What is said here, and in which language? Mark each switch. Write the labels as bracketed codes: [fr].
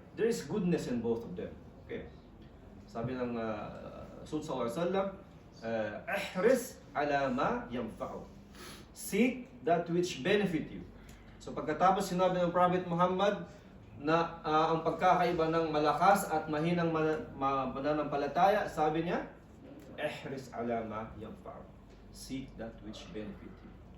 [en] There is goodness in both of them. Okay. [tl] Sabi ng Rasul [en] sallallahu alaihi wasallam, [ar] ihris ala ma yanfa'u. [en] Seek that which benefit you. [tl] So pagkatapos sinabi ng Prophet Muhammad na ang pagkakaiba ng malakas at mahinang mananampalataya, sabi niya, [ar] ihris ala ma yanfa'u. [en] Seek that which benefit you.